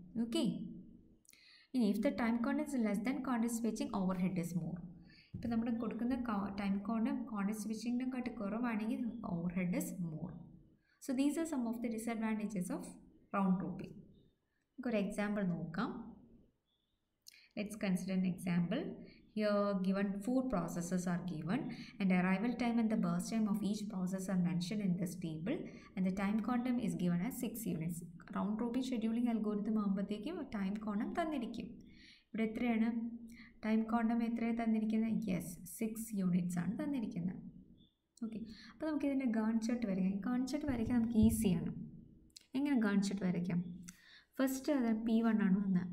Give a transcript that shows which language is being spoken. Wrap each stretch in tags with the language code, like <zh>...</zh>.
<en>Okay, ഇനി if the time constant is less than constant switching, over head is more.</en> <ml>ഇപ്പോൾ നമ്മൾ കൊടുക്കുന്ന time constant സ്വിച്ചിങ്ങിനെക്കാട്ട് കുറവാണെങ്കിൽ</ml> <en>Over head is more. So these are some of the disadvantages of round robin.</en> <ml>നമുക്കൊരു example നോക്കാം.</ml> <en>Let's consider an example. Here given 4 processes are given and arrival time and the burst time of each process are mentioned in this table and the time quantum is given as 6 units. Round robin scheduling algorithm</en> <ml>ആകുമ്പോഴത്തേക്കും time quantum തന്നിരിക്കും. ഇവിടെ എത്രയാണ് time quantum എത്രയാണ് തന്നിരിക്കുന്നത്? Yes, 6 units ആണ് തന്നിരിക്കുന്നത്. Okay, അപ്പോൾ നമുക്ക് ഇതിൻ്റെ ഗാൺ ചാർട്ട് വരയ്ക്കാം. ഗാൺ ചാർട്ട് വരയ്ക്കാൻ നമുക്ക് ഈസിയാണ്. എങ്ങനെ ഗാൺ ചാർട്ട് വരയ്ക്കാം? ഫസ്റ്റ് അത് P1 ആണ് വന്നത്.</ml>